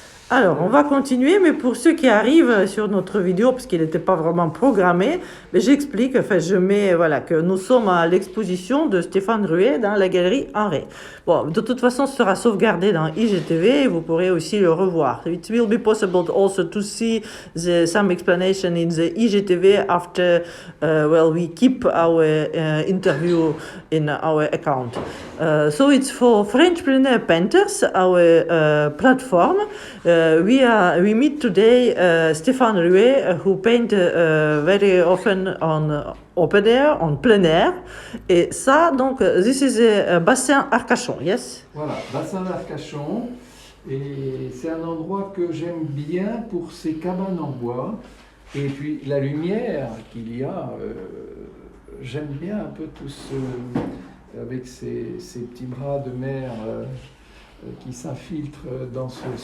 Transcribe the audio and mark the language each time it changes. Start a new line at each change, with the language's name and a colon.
French: Alors, on va continuer, mais pour ceux qui arrivent sur notre vidéo, parce qu'il n'était pas vraiment programmé, mais j'explique, je mets que nous sommes à l'exposition de Stéphane Ruet dans la galerie Henré. Bon, de toute façon, ce sera sauvegardé dans IGTV et vous pourrez aussi le revoir.
English: It will be possible also to see some explanation in the IGTV after we keep our interview in our account. So it's for French plein air painters, our platform. We meet today Stéphane Ruet, who paint very often on open air, on plein air.
French: Et ça, donc,
English: this is a bassin Arcachon, yes?
French: Voilà, bassin d'Arcachon. Et c'est un endroit que j'aime bien pour ses cabanes en bois. Et puis la lumière qu'il y a, j'aime bien un peu tout ce... avec ces petits bras de mer qui s'infiltrent dans ce...